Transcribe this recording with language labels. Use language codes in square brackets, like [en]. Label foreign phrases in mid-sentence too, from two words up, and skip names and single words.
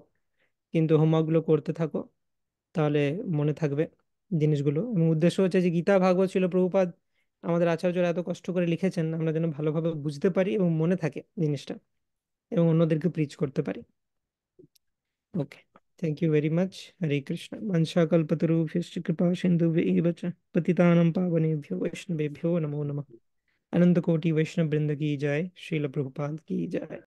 [bn] কিন্তু হোমওয়ার্কগুলো করতে থাকো, তাহলে মনে থাকবে জিনিসগুলো। এবং উদ্দেশ্য হচ্ছে যে গীতা ভাগবত ছিল প্রভুপাদ আমাদের আচার্যরা এত কষ্ট করে লিখেছেন, আমরা যেন ভালোভাবে বুঝতে পারি এবং মনে থাকে জিনিসটা, এবং অন্যদেরকে প্রিচ করতে পারি। [en] Okay, thank you very much. হরে কৃষ্ণ। [sa] বংশা কল্পতরুভ্যশ্চ কৃপা সিন্ধুভ্য এব চ পতিতানাং পাবনেভ্यो वैष्णवेभ्यो नमो नमः। [hi] अनंत कोटि वैष्णव वृंद की जय। श्रील प्रभुपाद की जय।